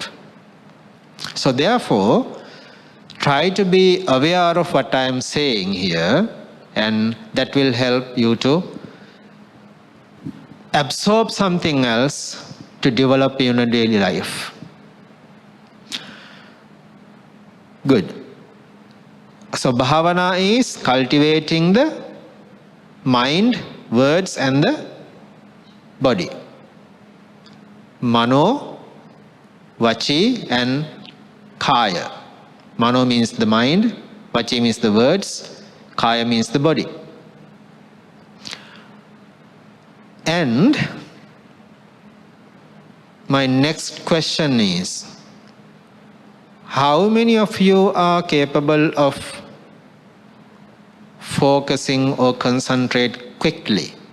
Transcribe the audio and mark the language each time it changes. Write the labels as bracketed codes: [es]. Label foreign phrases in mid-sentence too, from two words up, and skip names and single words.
[en] So therefore, try to be aware of what I am saying here, and that will help you to absorb something else to develop in your daily life. Good. So bhavana is cultivating the mind, words and the body. [pi] Mano, vachi [en] and [pi] kaya. [en] Mano means the mind, vachi means the words, kaya means the body. And my next question is, how many of you are capable of focusing or concentrate quickly?